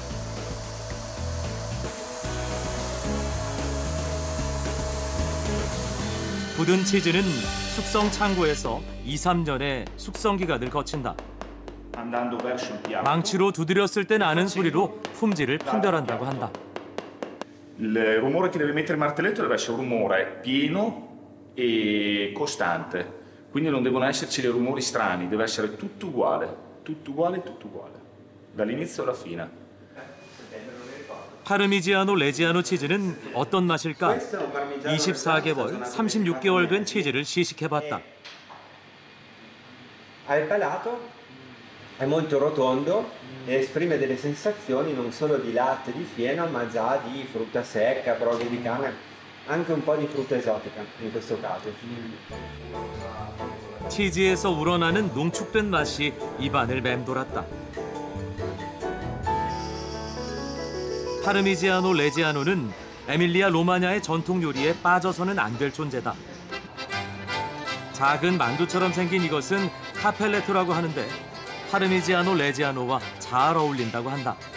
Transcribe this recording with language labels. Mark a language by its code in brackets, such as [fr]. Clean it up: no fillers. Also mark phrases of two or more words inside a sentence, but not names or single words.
[ko] 굳은 치즈는 숙성 창고에서 2~3년의 숙성 기간을 거친다. 망치로 두드렸을 때 나는 소리로 품질을 판별한다고 한다. [it] Il rumore che deve emettere il martelletto deve essere un rumore pieno e costante, quindi non devono esserci dei rumori strani, deve essere tutto uguale, dall'inizio alla fine. [ko] 파르미지아노 레지아노 치즈는 어떤 맛일까? 24개월, 36개월 된 치즈를 시식해봤다. [it] Al palato è molto rotondo e esprime delle sensazioni non solo di latte, di fieno, ma già di frutta secca, brodo di canna. Anche un po' di frutta esotica in questo caso. [ko] 치즈에서 우러나는 농축된 맛이 입안을 맴돌았다. 파르미지아노 레지아노는 에밀리아 로마냐의 전통 요리에 빠져서는 안 될 존재다. 작은 만두처럼 생긴 이것은 카펠레토라고 하는데 파르미지아노 레지아노와 잘 어울린다고 한다.